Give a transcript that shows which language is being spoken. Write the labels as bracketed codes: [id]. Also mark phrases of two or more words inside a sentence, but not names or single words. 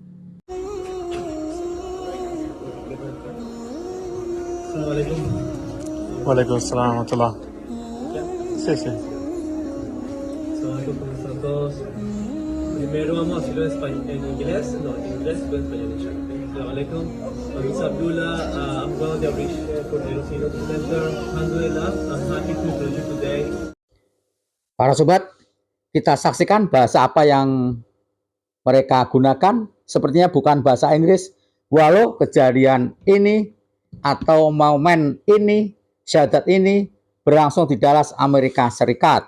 [ar] Assalamualaikum. وعليكم السلام ورحمة الله. [es] Sí, sí. Assalamualaikum, ¿cómo están todos? Primero vamos a hacerlo en inglés, no, en inglés y en español, inshallah. [en] Assalamualaikum. My name is Abdullah. I'm one of the outreach coordinators in the center. Alhamdulillah, I'm happy to introduce you today. [id] Para sobat, kita saksikan bahasa apa yang mereka gunakan. Sepertinya bukan bahasa Inggris. Walau kejadian ini atau momen ini, syahadat ini berlangsung di Dallas, Amerika Serikat.